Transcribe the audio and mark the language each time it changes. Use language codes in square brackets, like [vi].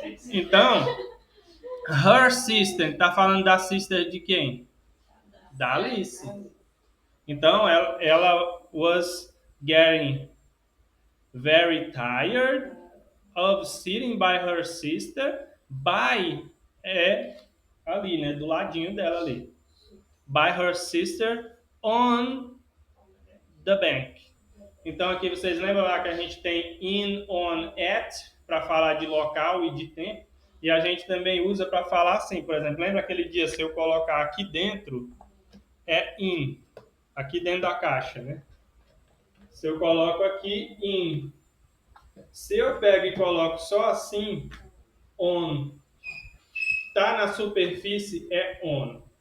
[pt] Então, [en] her sister, [pt] tá falando da sister de quem? Da Alice. Então, ela [en] was getting very tired of sitting by her sister, [pt] by é ali, né, do ladinho dela ali. [en] By her sister on the bank. [pt] Então aqui vocês lembram lá que a gente tem in, on, at para falar de local e de tempo. E a gente também usa para falar assim, por exemplo, lembra aquele dia se eu colocar aqui dentro é in, aqui dentro da caixa, né? Se eu coloco aqui in, se eu pego e coloco só assim on, tá na superfície é on.